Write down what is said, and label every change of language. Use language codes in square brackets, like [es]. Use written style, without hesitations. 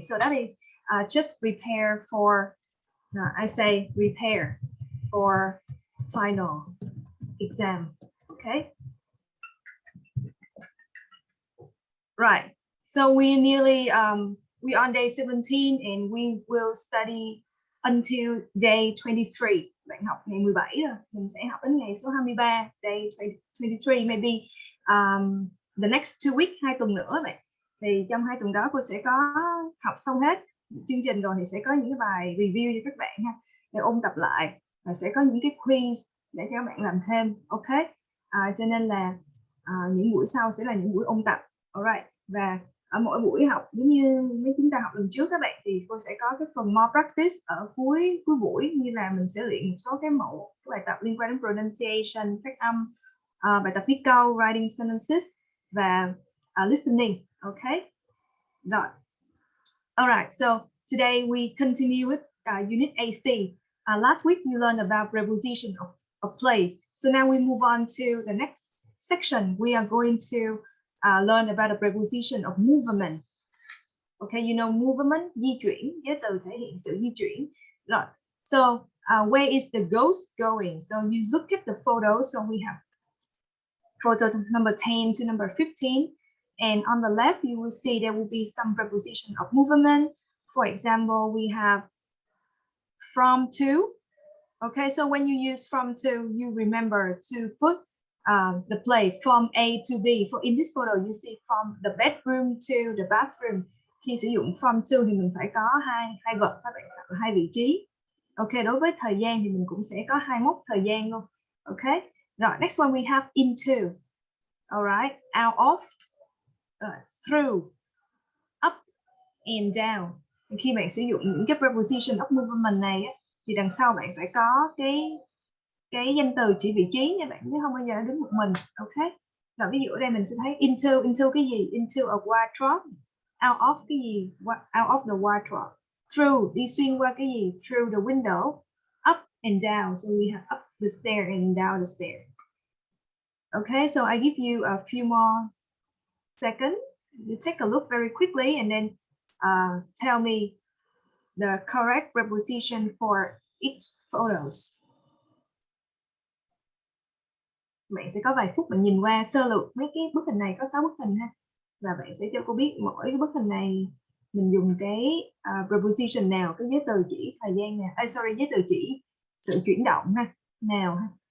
[en] So that is just prepare for, I say prepare for final exam. Okay. Right. So we nearly, we're on day 17 and we will study until day 23. [vi] Bạn học ngày 17 rồi, mình sẽ học đến ngày số 23, day 23, [en] maybe the next 2 weeks, [vi] 2 tuần nữa bạn. Thì trong 2 tuần đó cô sẽ có học xong hết chương trình rồi, thì sẽ có những cái bài review cho các bạn ha, để ôn tập lại, và sẽ có những cái quiz để cho các bạn làm thêm. Ok. Cho nên là những buổi sau sẽ là những buổi ôn tập. Alright. Và ở mỗi buổi học, giống như mấy chúng ta học lần trước các bạn, thì cô sẽ có cái phần more practice ở cuối buổi, như là mình sẽ luyện một số cái mẫu, cái bài tập liên quan đến pronunciation, phát âm, bài tập viết câu, writing sentences, và listening. Okay. Rồi. [en] Alright, so today we continue with unit AC. Last week we learned about preposition of place. So now we move on to the next section. We are going to learn about the preposition of movement. Okay, you know movement, [vi] di chuyển, giới từ thể hiện sự di chuyển. Rồi. [en] So where is the ghost going? So you look at the photo. So we have photo number 10 to number 15. And on the left, you will see there will be some preposition of movement. For example, we have from to. Okay, so when you use from to, you remember to put the place from A to B. For in this photo, you see from the bedroom to the bathroom. [vi] Khi sử dụng from to thì mình phải có hai vật, các bạn, ở hai vị trí. Ok, đối với thời gian thì mình cũng sẽ có hai mốc thời gian luôn. [en] Ok, rồi next one we have into. Alright, out of, through, up and down. [vi] Khi bạn sử dụng những cái preposition of movement này á, thì đằng sau bạn phải có cái danh từ chỉ vị trí nha bạn, chứ không bao giờ đứng một mình. Ok. Rồi ví dụ ở đây mình sẽ thấy into cái gì? [en] Into a wardrobe. [vi] Out of cái gì? [en] Out of the wardrobe. [vi] Through, đi xuyên qua cái gì? [en] Through the window. Up and down. So we have up the stair and down the stair. Okay, so I give you a few more seconds. You take a look very quickly and then tell me the correct preposition for each photos. [vi] Bạn sẽ có vài phút bạn nhìn qua sơ lược mấy cái bức hình này, có 6 bức hình ha. Và bạn sẽ cho cô biết mỗi cái bức hình này mình dùng cái preposition nào, cái giới từ chỉ thời gian nào, giới từ chỉ sự chuyển động ha, nào ha.